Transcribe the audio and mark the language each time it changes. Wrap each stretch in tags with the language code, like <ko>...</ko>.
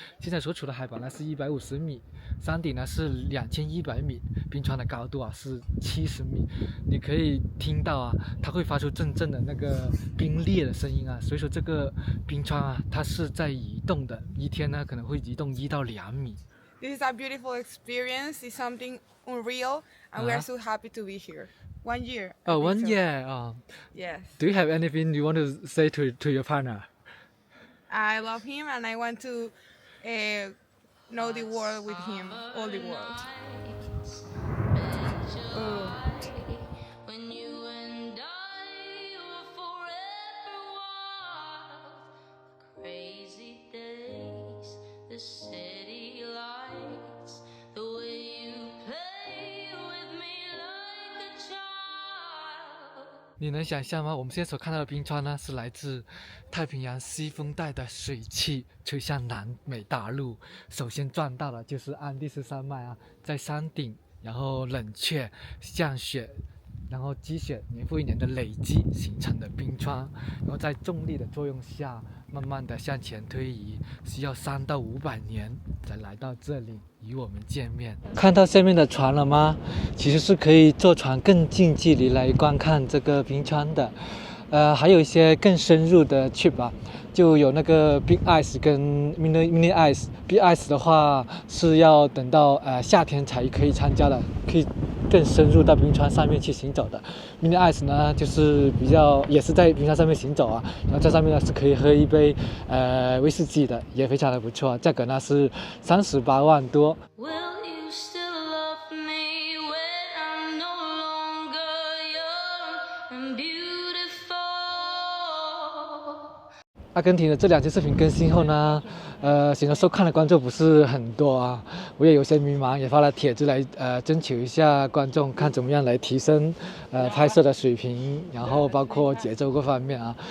<zh>现在所处的海拔呢是150米，山顶呢是2100米，冰川的高度啊是70米。你可以听到啊，它会发出阵阵的那个冰裂的声音啊，所以说这个冰川啊，它是在移动的，一天呢可能会移动1到2米。</zh> <en>This is a beautiful experience. It's something unreal, and we are so happy to be here. 1 year. I Oh, think 1 so. year. Yes. Do you have anything you want to say to your partner? I love him, and I want to know the world with him, all the world. When you and I were forever wild, crazy days, the city lights, the way you play with me like a child.</en> <zh>你能想象吗？我们现在所看到的冰川呢，是来自太平洋西风带的水汽吹向南美大陆。首先撞到的就是安第斯山脉啊，在山顶，然后冷却、降雪，然后积雪年复一年的累积形成的冰川，然后在重力的作用下，慢慢的向前推移，需要300到500年才来到这里与我们见面。看到下面的船了吗？其实是可以坐船更近距离来观看这个冰川的。还有一些更深入的 trip 吧，就有那个 Big Ice 跟 Mini Ice。Big Ice 的话是要等到夏天才可以参加的，可以更深入到冰川上面去行走的。 Mini Ice 呢，就是也是在冰川上面行走啊，然后在上面呢是可以喝一杯威士忌的，也非常的不错，价格呢是38万多。</zh> <en>Will you still love me when I'm no longer young and beautiful?</en> <zh>阿根廷的这2期视频更新后呢，显得收看的观众不是很多啊，我也有些迷茫，也发了帖子来征求一下观众，看怎么样来提升拍摄的水平，然后包括节奏各方面啊。</zh>